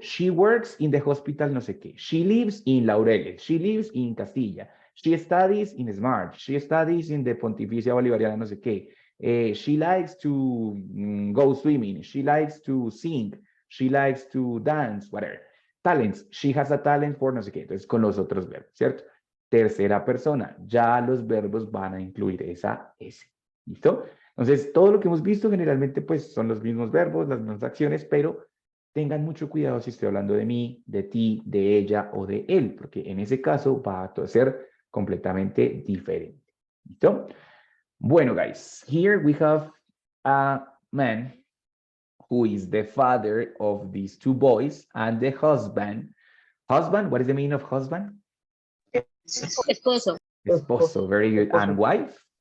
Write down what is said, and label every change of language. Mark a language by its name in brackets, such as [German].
[English] She works in the hospital [Spanish] no sé qué. [English] She lives in Laureles. She lives in Castilla. She studies in Smart. She studies in the Pontificia Bolivariana [Spanish] no sé qué. [English] She likes to go swimming. She likes to sing. She likes to dance, whatever. Talents. She has a talent for [Spanish] no sé qué. Entonces, con los otros verbos, ¿cierto? Tercera persona. Ya los verbos van a incluir esa S. ¿Listo? Entonces, todo lo que hemos visto generalmente, pues, son los mismos verbos, las mismas acciones, pero tengan mucho cuidado si estoy hablando de mí, de ti, de ella o de él, porque en ese caso va a ser completamente diferente. ¿Listo? [English] Bueno, guys, here we have a man who is the father of these two boys and the husband. Husband, what is the meaning of husband? [Spanish] Esposo. [English] Esposo, very good. And wife?